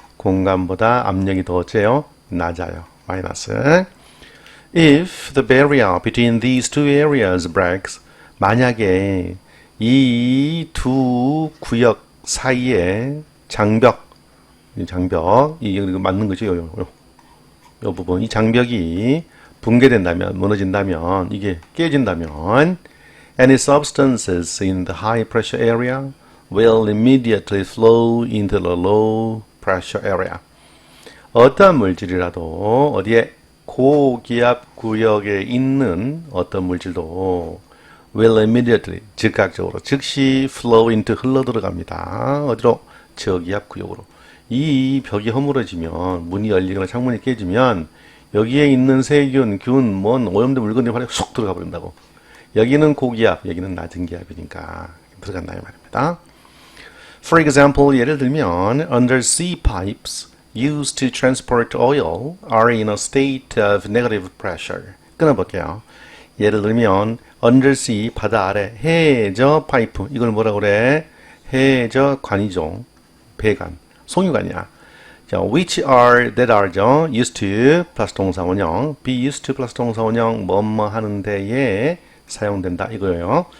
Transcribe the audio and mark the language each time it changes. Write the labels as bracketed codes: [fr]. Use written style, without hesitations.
[ko] 공간보다 압력이 더 어째요? 낮아요. 마이너스. [en] If the barrier between these two areas breaks, [ko] 만약에 이 두 구역 사이에 장벽, 이거 맞는 거죠? 요 부분, 이 장벽이 붕괴된다면, 무너진다면, 이게 깨진다면, [en] any substances in the high pressure area will immediately flow into the low pressure area. [ko] 어떤 물질이라도 어디에 고기압 구역에 있는 어떤 물질도 [en] will immediately, [ko] 즉각적으로, 즉시 [en] flow into, [ko] 흘러 들어갑니다. 어디로? 저기압 구역으로. 이 벽이 허물어지면, 문이 열리거나 창문이 깨지면 여기에 있는 세균, 균, 오염된 물건들이 바로 쑥 들어가 버린다고. 여기는 고기압, 여기는 낮은 기압이니까 들어간다 이 말입니다. [en] For example, [ko] 예를 들면 [en] undersea pipes used to transport oil are in a state of negative pressure. [ko] 끊어볼게요. 예를 들면 undersea, 바다 아래 해저 파이프, 이걸 뭐라고 그래? 해저관이죠. 배관, 송유관이야. [en] 자, which are, that are죠. [ko] used to 플러스 동사원형, be used to 플러스 동사원형, 뭐뭐 하는 데에 사용된다 이거예요.